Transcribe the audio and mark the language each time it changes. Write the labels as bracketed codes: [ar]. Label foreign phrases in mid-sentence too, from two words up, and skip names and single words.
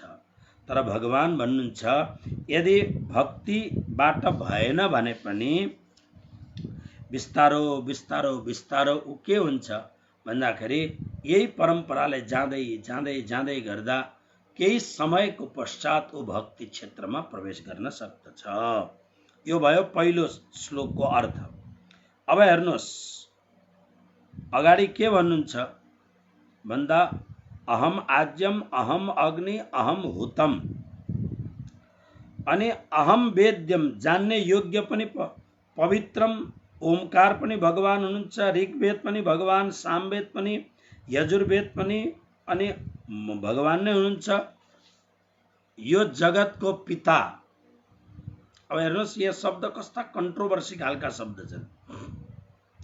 [ne] तर भगवान भन्नुहुन्छ, यदि भक्तिबाट भएन भने पनि बिस्तारो बिस्तारो बिस्तारो उ के हुन्छ भन्दाखेरि यही परम्पराले जाँदै जाँदै जाँदै गर्दा केही समयको पश्चात ऊ भक्ति क्षेत्रमा प्रवेश गर्न सक्दछ। यो भयो पहिलो श्लोकको अर्थ। अब हेर्नुहोस्, अगाडि के भन्नुहुन्छ भन्दा, [sa] अहम आज्यम अहम अग्नि अहम हुतम, [ne] अनि [sa] अहम वेद्यम [ne] जान्ने योग्य पनि पवित्रम, ओमकार पनि भगवान हुनुहुन्छ, ऋग्वेद पनि भगवान, सामवेद पनि, यजुर्वेद पनि अनि भगवान नै हुनुहुन्छ, यो जगतको पिता। अब हेर्नुहोस्, यो शब्द कस्ता कन्ट्रोभर्सी खालका शब्द छन्।